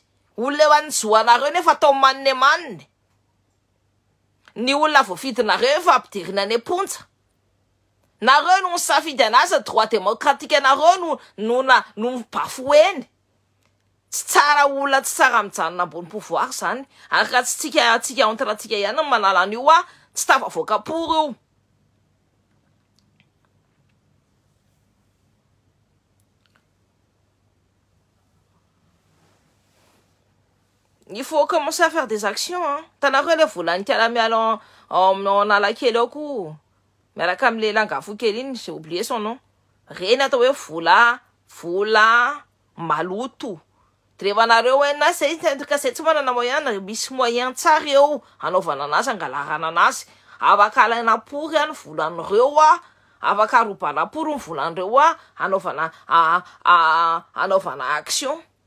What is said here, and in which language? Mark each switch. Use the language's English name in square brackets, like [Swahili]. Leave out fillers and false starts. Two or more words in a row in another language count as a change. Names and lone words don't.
[Malagasy] Olona efa ny zoanareo nefa atao manne. Ny olona voafidinareo efa ampidirina any amponja. Nareo no misafidy anazy [French] droit démocratique [Malagasy] anareo no bafoueny. Tsy tsara olona tsy tsara mijanona ambony pouvoir zany. Araka tsy tsika antratsika ihany manala an'io tsy tafavoaka pour io. [French] Il faut commencer à faire des actions. Hein. [Malagasy] Tanareo le volany tiala miala en Analakely ao koa. Miaraka am'le Langavo kely iny, [French] j'ai oublié son nom. [Malagasy] Reny atao hoe vola maloto. De rehefa nareo hoe na zay tsy manana moyen, misy moyen tsara eo anaovana anazy, angalarana anazy. Afaka alaina pour ihany volan'ireo afaka arobana pour ny volan'ireo anaovana action.